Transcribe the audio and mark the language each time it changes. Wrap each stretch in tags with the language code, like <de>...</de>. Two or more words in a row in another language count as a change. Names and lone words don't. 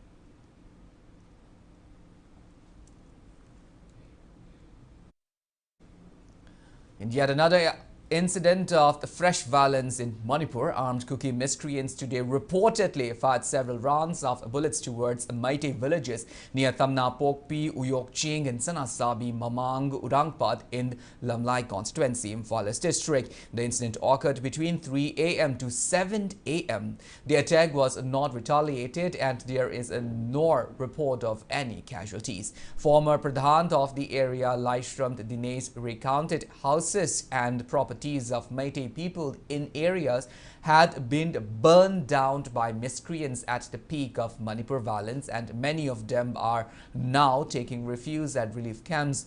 <en>In yet another incident of the fresh violence in Manipur, armed Kuki miscreants today reportedly fired several rounds of bullets towards Meitei villages near Thamna Pokpi, Uyokching and Sanasabi Mamang Urangpad in Lamlai constituency, Imphal district. The incident occurred between 3 a.m. to 7 a.m. The attack was not retaliated and there is no report of any casualties. Former Pradhan of the area, Laishram Dinesh, recounted houses and properties of Meitei people in areas had been burned down by miscreants at the peak of Manipur violence, and many of them are now taking refuge at relief camps.</en>